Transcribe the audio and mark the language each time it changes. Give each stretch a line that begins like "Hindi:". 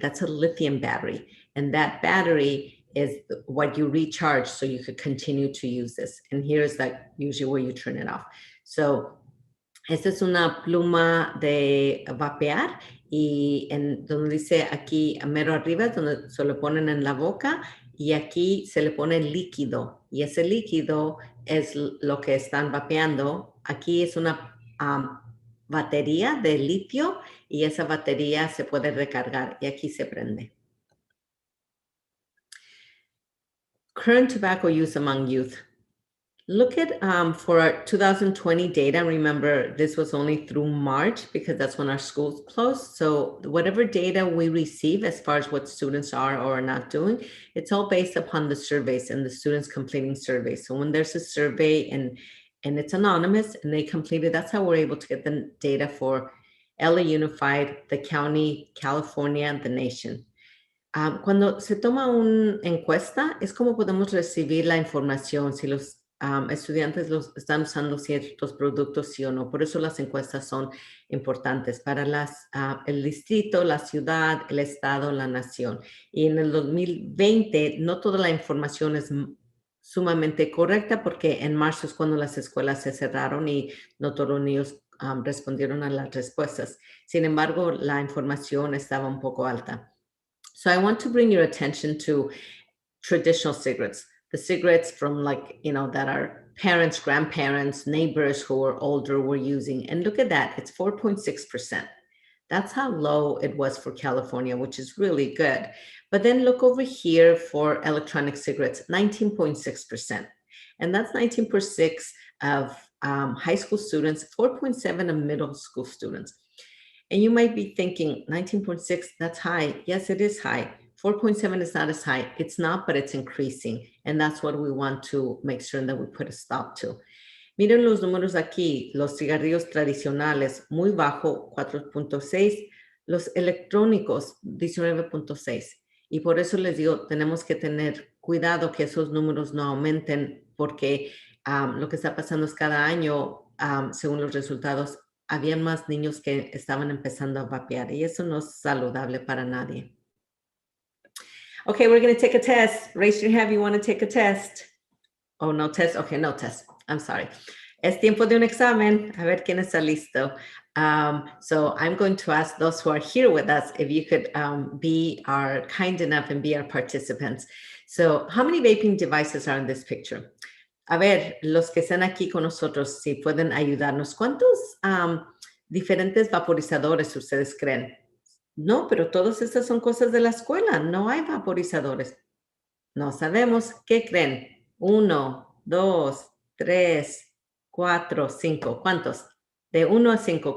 English: That's a lithium battery. And that battery is what you recharge so you could continue to use this. And here's like usually where you turn it off.
Spanish: So esta es una pluma de vapear y en donde dice aquí mero arriba, donde se lo ponen en la boca y aquí se le pone líquido y ese líquido es lo que están vapeando. Aquí es una batería de litio y esa batería se puede recargar y aquí se prende.
English: Current tobacco use among youth. Look at for our 2020 data. Remember, this was only through March because that's when our schools closed. So whatever data we receive as far as what students are or are not doing, it's all based upon the surveys and the students completing surveys. So when there's a survey and it's anonymous and they complete it, that's how we're able to get the data for LA Unified, the county, California, and the nation.
Spanish: Cuando se toma una encuesta, es como podemos recibir la información si los estudiantes están usando ciertos productos, sí o no. Por eso las encuestas son importantes para el distrito, la ciudad, el estado, la nación. Y en el 2020, no toda la información es sumamente correcta porque en marzo es cuando las escuelas se cerraron y no todos los niños respondieron a las respuestas. Sin embargo, la información estaba un poco alta.
English: So I want to bring your attention to traditional cigarettes, the cigarettes from that our parents, grandparents, neighbors who are older were using. And look at that, it's 4.6%. That's how low it was for California, which is really good. But then look over here for electronic cigarettes, 19.6%. And that's 19.6% of high school students, 4.7% of middle school students. And you might be thinking 19.6, that's high. Yes, it is high. 4.7 is not as high. It's not, but it's increasing. And that's what we want to make sure that we put a stop to.
Spanish: Miren los números aquí, los cigarrillos tradicionales, muy bajo, 4.6, los electrónicos, 19.6. Y por eso les digo, tenemos que tener cuidado que esos números no aumenten, porque lo que está pasando es cada año, según los resultados, habían más niños que estaban empezando a vapear y eso no es saludable para nadie.
English: Okay, we're going to take a test. Raise your hand if you want to take a test. Oh, no test. Okay, no test. I'm sorry.
Spanish: Es tiempo de un examen. A ver quién está listo.
English: So I'm going to ask those who are here with us if you could be kind enough and be our participants. So how many vaping devices are in this picture?
Spanish: A ver, los que están aquí con nosotros, si pueden ayudarnos. ¿Cuántos diferentes vaporizadores ustedes creen? No, pero todas estas son cosas de la escuela. No hay vaporizadores. No sabemos. ¿Qué creen? 1, 2, 3, 4, 5. ¿Cuántos? De 1 a 5.